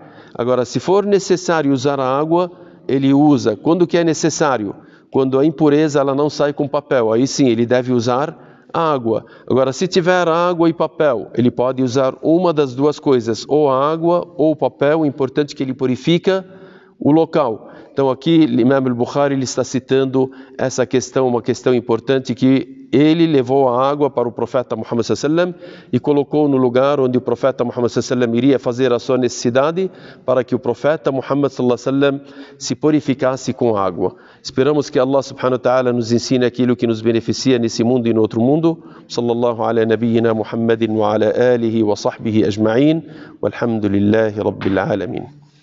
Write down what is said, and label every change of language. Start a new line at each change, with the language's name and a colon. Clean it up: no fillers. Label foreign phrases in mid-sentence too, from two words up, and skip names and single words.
Portuguese: Agora, se for necessário usar a água, ele usa quando que é necessário, quando a impureza ela não sai com papel, aí sim ele deve usar a água. Agora, se tiver água e papel, ele pode usar uma das duas coisas, ou a água ou o papel, o importante é que ele purifica o local. Então aqui o Imam al-Bukhari ele está citando essa questão, uma questão importante, que ele levou a água para o profeta Muhammad
Arabic: صلى الله عليه وسلم
Portuguese: e colocou no lugar onde o profeta Muhammad
Arabic: صلى الله عليه وسلم
Portuguese: iria fazer a sua necessidade, para que o profeta Muhammad
Arabic: صلى الله عليه وسلم
Portuguese: se purificasse com água. Esperamos que
Arabic: الله سبحانه وتعالى
Portuguese: nos ensine aquilo que nos beneficia nesse mundo e no outro mundo.
Arabic: صلى الله على نبينا محمد وعلى آله وصحبه أجمعين. والحمد لله رب العالمين.